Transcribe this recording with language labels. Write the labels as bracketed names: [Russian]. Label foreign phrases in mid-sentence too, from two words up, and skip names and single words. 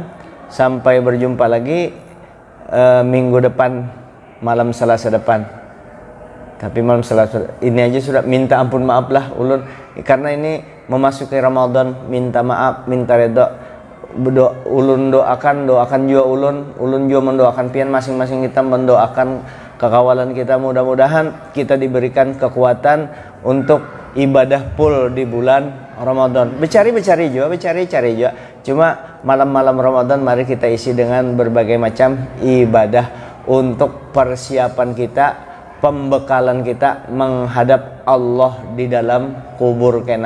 [Indonesian] Sampai berjumpa lagi minggu depan, malam Selasa depan. Tapi malam Selasa ini aja sudah minta ampun maaf lah ulun, karena ini memasuki Ramadan. Minta maaf, minta redha. Ulun doakan juga ulun juga mendoakan pian, masing-masing kita mendoakan kekawalan kita. Mudah-mudahan kita diberikan kekuatan untuk ibadah full di bulan Ramadan. Becari juga. Cuma malam-malam Ramadan mari kita isi dengan berbagai macam ibadah untuk persiapan kita, pembekalan kita menghadap Allah di dalam kubur kena.